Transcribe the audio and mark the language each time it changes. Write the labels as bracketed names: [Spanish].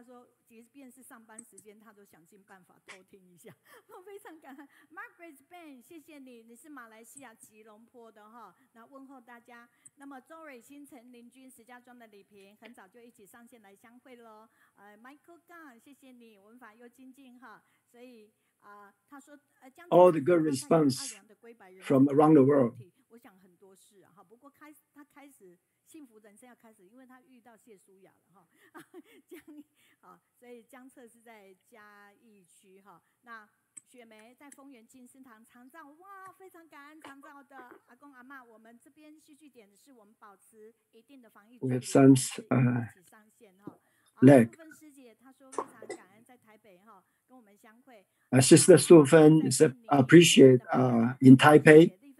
[Chinese] 他说，即便是上班时间，他都想尽办法偷听一下。我非常感恩 Margaret Ben， 谢谢你，你是马来西亚吉隆坡的哈。那问候大家。那么周蕊新陈林君石家庄的李平，很早就一起上线来相会喽。 Michael Gang， 谢谢你，文法又精进哈。所以他说 [English] all the good response from around the world. [Chinese] 我想很多事啊，不过他开始幸福人生要开始，因为他遇到谢舒雅了哈。所以江策是在嘉义区哈。那雪梅在丰原静思堂长照，哇，非常感恩长照的阿公阿嬷。我们这边续点的是我们保持一定的防疫距离，一起上线哈。素芬师姐她说非常感恩在台北哈跟我们相会。 [English] Sister Su Fen is appreciated in Taipei.